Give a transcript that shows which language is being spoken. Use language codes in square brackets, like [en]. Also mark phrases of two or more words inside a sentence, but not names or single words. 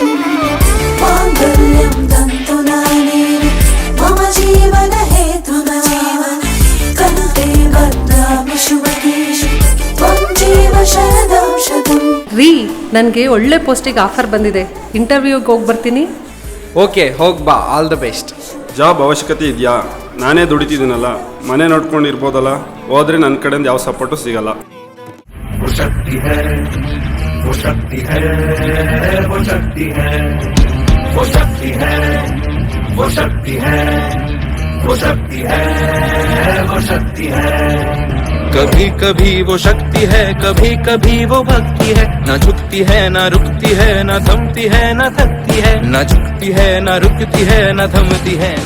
[sa] ಮಾಂಗಲ್ಯಂ ತಂತುನಾನೇನ ಮಮ ಜೀವನ ಹೇತುನಾ ಕಂಠೆ ಬದ್ನಾಮಿ ಶುಭಗೆ ತ್ವಂ ಜೀವ ಶರದಂ ಶತಂ. [kn] ರೀ, ನನಗೆ ಒಳ್ಳೆ ಪೋಸ್ಟಿಗೆ ಆಫರ್ ಬಂದಿದೆ, ಇಂಟರ್ವ್ಯೂಗೆ ಹೋಗಿ ಬರ್ತೀನಿ. ಓಕೆ, ಹೋಗಿ ಬಾ, [en] all the best. [kn] ಜಾಬ್ ಅವಶ್ಯಕತೆ ಇದೆಯಾ? ನಾನೇ ದುಡಿತಿದ್ದೀನಲ್ಲ, ಮನೆ ನೋಡ್ಕೊಂಡಿರ್ಬೋದಲ್ಲ. ಹೋದ್ರೆ ನನ್ನ ಕಡೆಯಿಂದ ಯಾವ ಸಪೋರ್ಟು ಸಿಗಲ್ಲ. [hi] कभी कभी वो शक्ति है, कभी कभी वो भक्ति है, न झुकती है न रुकती है, न थमती है न थकती है, न झुकती है न रुकती है, न थमती है न।